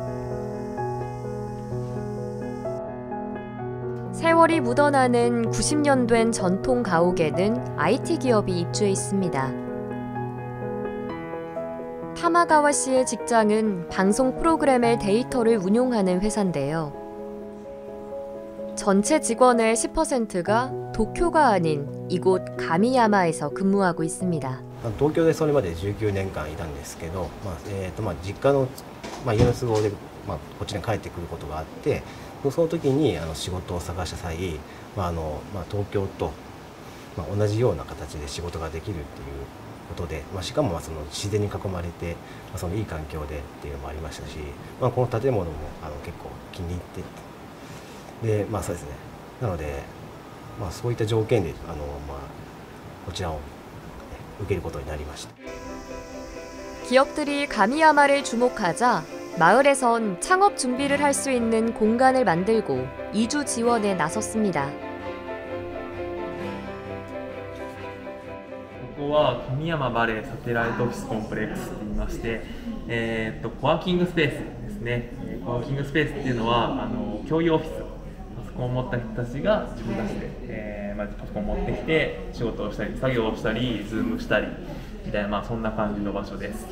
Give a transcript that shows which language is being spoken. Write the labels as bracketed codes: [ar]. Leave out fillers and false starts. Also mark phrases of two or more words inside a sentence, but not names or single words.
[ko] 세월이 묻어나는 90년 된 전통 가옥에는 IT 기업이 입주해 있습니다. 타마가와시의 직장은 방송 프로그램의 데이터를 운용하는 회사인데요. 전체 직원의 10%가 도쿄가 아닌 이곳 가미야마에서 근무하고 있습니다. [ja] 東京でそれまで19年間いたんですけど、実家の、家の都合で、こっちに帰ってくることがあって、その時に仕事を探した際、東京と、同じような形で仕事ができるっていうことで、しかもその自然に囲まれて、そのいい環境でっていうのもありましたし、この建物も結構気に入ってで、そうですね。なので、そういった条件でこちらを [ko] 기업들이 가미야마를 주목하자 마을에선 창업 준비를 할 수 있는 공간을 만들고 이주 지원에 나섰습니다. [ja] ここは神山バレーサテライトオフィスコンプレックスといいまして、コワーキングスペースですね。コワーキングスペースっていうのは共有オフィスをソコンを持った人たちが自分たちで、まずパソコンを持ってきて仕事をしたり作業をしたりズームしたりみたいな、そんな感じの場所です。